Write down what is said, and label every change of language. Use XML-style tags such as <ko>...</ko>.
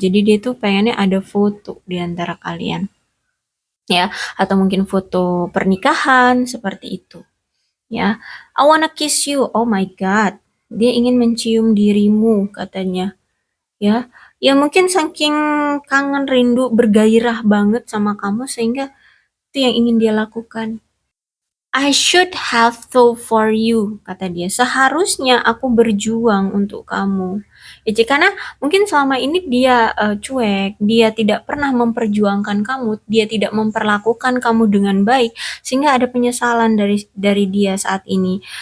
<id>Jadi dia tuh pengennya ada foto di antara kalian, ya, atau mungkin foto pernikahan seperti itu, ya.</id> <en>I wanna kiss you.</en> <id>Oh my God, dia ingin mencium dirimu katanya. Ya, ya mungkin saking kangen, rindu, bergairah banget sama kamu sehingga itu yang ingin dia lakukan.</id> <en>I should have thought for you,</en> <id>kata dia. Seharusnya aku berjuang untuk kamu. Ya, karena mungkin selama ini dia cuek, dia tidak pernah memperjuangkan kamu, dia tidak memperlakukan kamu dengan baik, sehingga ada penyesalan dari dia saat ini.</id>